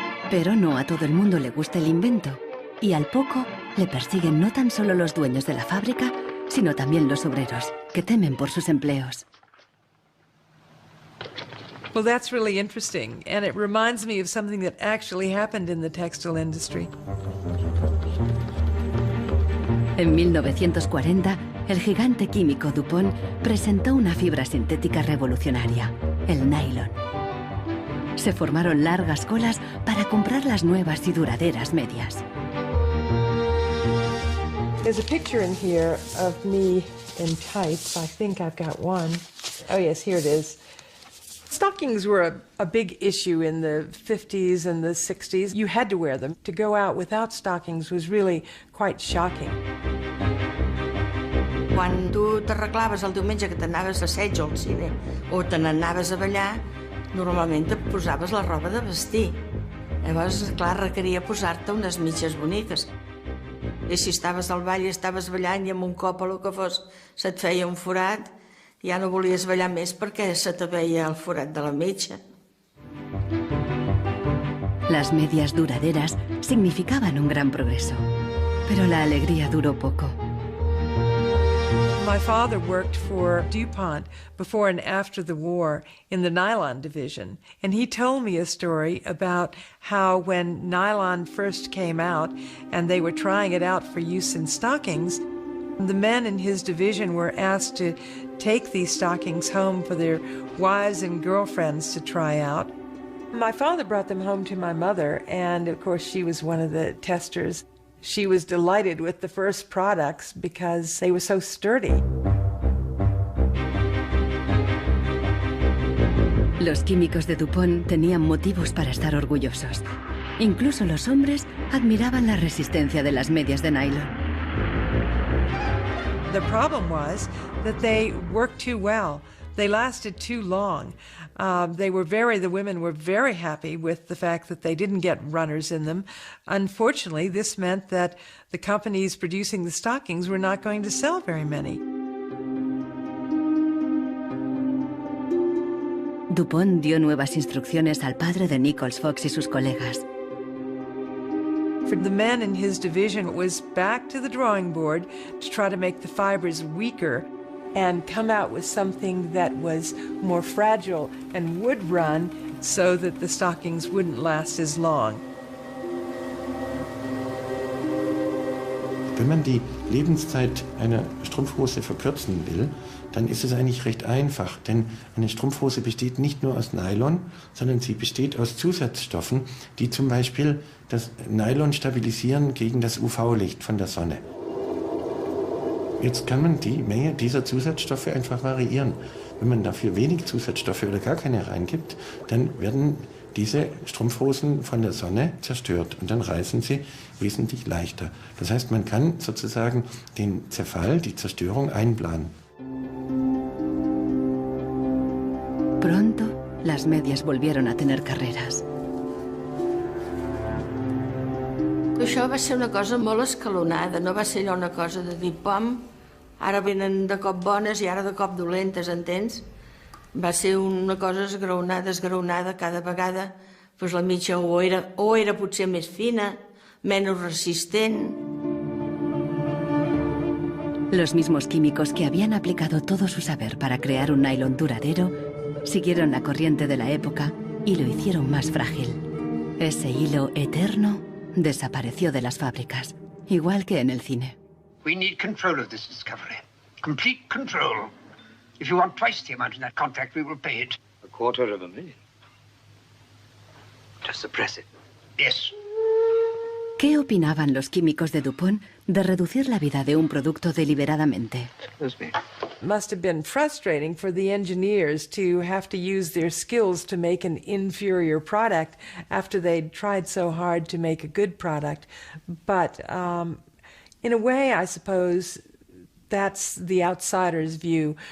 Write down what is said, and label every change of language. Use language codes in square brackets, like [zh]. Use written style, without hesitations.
[es] Pero no a todo el mundo le gusta el invento, y al poco le persiguen no tan solo los dueños de la fábrica, sino también los obreros, que temen por sus empleos. [en] Well, that's really interesting, and it reminds me of something that actually happened in the textile industry. [es] En 1940, el gigante químico DuPont presentó una fibra sintética revolucionaria, el nylon. Se formaron largas colas para comprar las nuevas y duraderas medias. [en] There's a picture in here of me in tights. I think I've got one. Oh yes, here it is. Stockings were a big issue in the 50s and the 60s. You had to wear them. To go out without stockings was really quite shocking. [ca] Quan tu t'arreglaves el diumenge que t'anaves a assaig o al cine o te n'anaves a ballar, normalment te posaves la roba de vestir. Llavors, clar, requeria posar-te unes mitges boniques. I si estaves al ball i estaves ballant i amb un cop o el que fos se't feia un forat, ja no volies ballar més perquè se te veia el forat de la mitja. [es] Las medias duraderas significaban un gran progreso, pero la alegría duró poco. [en] My father worked for DuPont before and after the war in the nylon division, and he told me a story about how when nylon first came out and they were trying it out for use in stockings, the men in his division were asked to take these stockings home for their wives and girlfriends to try out. My father brought them home to my mother, and of course she was one of the testers. She was delighted with the first products because they were so sturdy. [es] Los químicos de DuPont tenían motivos para estar orgullosos. Incluso los hombres admiraban la resistencia de las medias de nylon. [en] The problem was that they worked too well. They lasted too long. The women were very happy with the fact that they didn't get runners in them. Unfortunately, this meant that the companies producing the stockings were not going to sell very many. [es] DuPont dio nuevas instrucciones al padre de Nichols Fox y sus colegas. [en] For the men in his division, it was back to the drawing board to try to make the fibers weaker and come out with something that was more fragile and would run so that the stockings wouldn't last as long. [de] Wenn man die Lebenszeit einer Strumpfhose verkürzen will, dann ist es eigentlich recht einfach, denn eine Strumpfhose besteht nicht nur aus Nylon, sondern sie besteht aus Zusatzstoffen, die zum Beispiel das Nylon stabilisieren gegen das UV-Licht von der Sonne. Jetzt kann man die Menge dieser Zusatzstoffe einfach variieren. Wenn man dafür wenig Zusatzstoffe oder gar keine reingibt, dann werden diese Strumpfhosen von der Sonne zerstört und dann reißen sie wesentlich leichter. Das heißt, man kann sozusagen den Zerfall, die Zerstörung einplanen. [es] Pronto, las medias volvieron a tener carreras. [ca] Això va ser una cosa molt escalonada, no va ser allò una cosa de dir, pom, ara venen de cop bones i ara de cop dolentes, entens? Va ser una cosa esgraonada cada vegada, doncs la mitja o era potser més fina, menos resistent. [es] Los mismos químicos que habían aplicado todo su saber para crear un nylon duradero siguieron la corriente de la época y lo hicieron más frágil. Ese hilo eterno desapareció de las fábricas, igual que en el cine. [en] We need control of this discovery. Complete control. If you want twice the amount in that contract, we will pay it. $250,000. To suppress it. Yes. [es] ¿Qué opinaban los químicos de DuPont de reducir la vida de un producto deliberadamente? [en] Must have been frustrating for the engineers to have to use their skills to make an inferior product after they'd tried so hard to make a good product. But in a way, I suppose that's the outsider's view.